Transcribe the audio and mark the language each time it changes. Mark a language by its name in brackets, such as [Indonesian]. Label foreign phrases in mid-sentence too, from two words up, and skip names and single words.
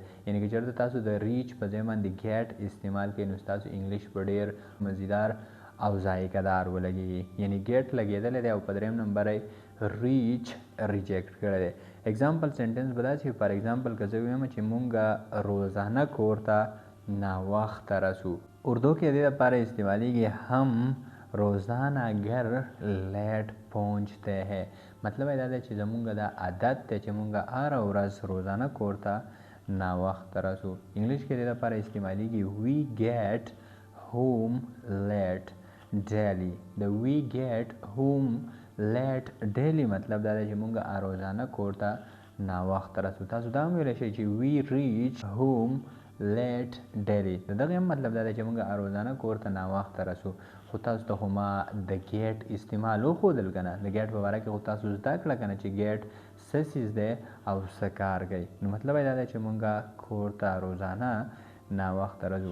[Pashto] یعنی که چېرته تاسو د ریچ په ځای باندې ګیټ استعمال کوئ نو ستاسو انګلیش به ډېر مزیدار او ذایقه دار ولګېږي. یعنی ګیټ لګېدلی دی او په دریم نمبر یې [English] reach reject [Pashto] کړی دی. [English] example sentence [Pashto] به داسې [English] for example [Pashto] که زه ووایم چې مونږ روزانه کور ته ناوخته رسو. اردو کې دې لپاره استعمالیږي [Urdu] هم روزانه گر لیٹ پہنچتے ہیں. [Pashto] مطلب دا دی چې زمونږ دا عادت دی چې مونږ هره ورځ روزانه کور ته ناوخته رسو. انګلیش کې دې لپاره استعمالیږي [English] we get home late daily. [Pashto] د [English] we get home late daily [Pashto] مطلب دا دی چې مونږ روزانه کور ته ناوخته رسو. تاسو دا هم ویلی شئ چې [English] we reach home late daily. [Pashto] د دغه هم مطلب دا دی چې مونږ روزانه کور ته ناوخته رسو. خو تاسو ته خو ما د ګیټ استعمال وښودل که نه د ګیټ په باره کې خو تاسو زده کړه که نه چې ګیټ څه څیز دی او څه کار کوي نو مطلب یې دا دی چې مونږ کور ته روزانه ناوخته راځو.